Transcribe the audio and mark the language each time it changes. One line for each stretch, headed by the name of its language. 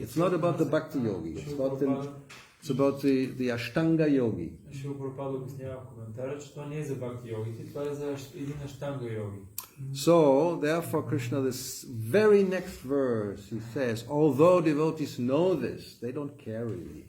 English: It's not about the Bhakti-yogi. It's about the Ashtanga yogi.
Bulgarian: Шрила Прабхупада обяснява в коментара, че това не е за бхакти-йогите, това е за един аштанга йоги.
English: So, therefore, Krishna, this very next verse, he says, although devotees know this, they don't care really.